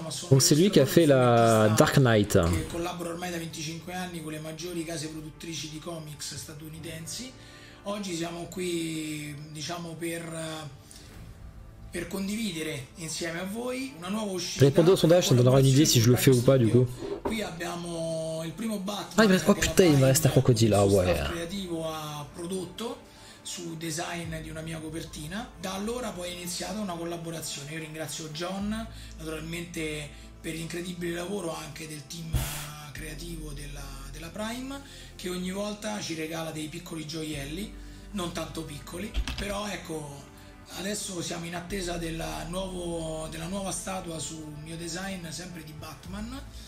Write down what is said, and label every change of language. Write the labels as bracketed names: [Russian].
[French] Donc c'est lui qui a fait la Dark Knight. [Italian] Collabora ormai da 25 anni con le maggiori case produttrici di comics statunitensi. Oggi siamo qui, diciamo, per condividere insieme a voi una nuova uscita. [French] Répondez au sondage, ça me donnera une idée si je le fais ou pas du coup. [Italian] Qui abbiamo il primo Batman. [French] Ah, il me reste... Oh putain, il me reste un crocodile là, ouais. [Italian] Creativo ha prodotto su design di una mia copertina. Da allora poi è iniziata una collaborazione. Io ringrazio John naturalmente per l'incredibile lavoro anche del team creativo della Prime, che ogni volta ci regala dei piccoli gioielli, non tanto piccoli, però ecco, adesso siamo in attesa della nuova statua sul mio design sempre di Batman.